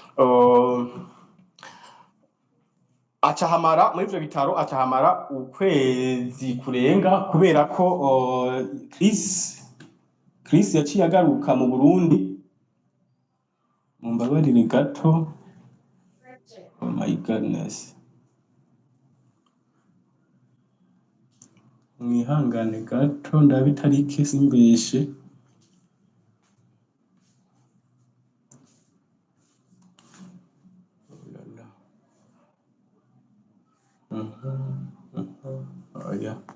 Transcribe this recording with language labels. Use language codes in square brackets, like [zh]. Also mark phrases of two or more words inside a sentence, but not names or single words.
[rn] Acahamara muri ivyo bitaro acahamara ukwezi kurenga kubera ko Chris yaciye agaruka mu Burundi. Mumbabarire gato. [en] Oh my goodness. [rn] Mwihangane gato ndabitarike simbeshe. [en] Oh yeah.